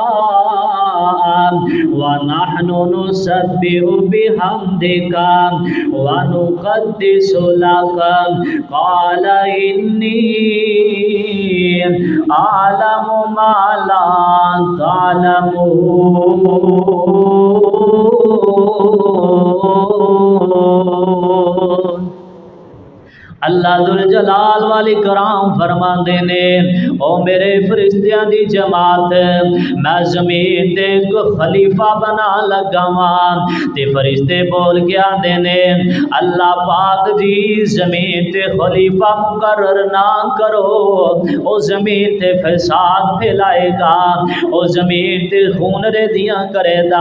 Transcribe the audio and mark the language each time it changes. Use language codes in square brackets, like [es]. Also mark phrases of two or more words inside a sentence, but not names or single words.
[ar] وَنَحْنُ نُسَبِّحُ بِحَمْدِكَ وَنُقَدِّسُ لَكَ قَالَ إِنِّي أَعْلَمُ مَا لَا تَعْلَمُونَ۔ [pa] اللہ ذوالجلال والاکرام فرماندے نے او میرے فرشتیاں دی جماعت میں زمین تے ایک خلیفہ بنا لگا واں تے فرشتے بول کے آندے نے اللہ پاک جی زمین تے خلیفہ مقرر نہ کرو او زمین تے فساد پھیلائے گا او زمین تے خون ریزیاں کرے گا۔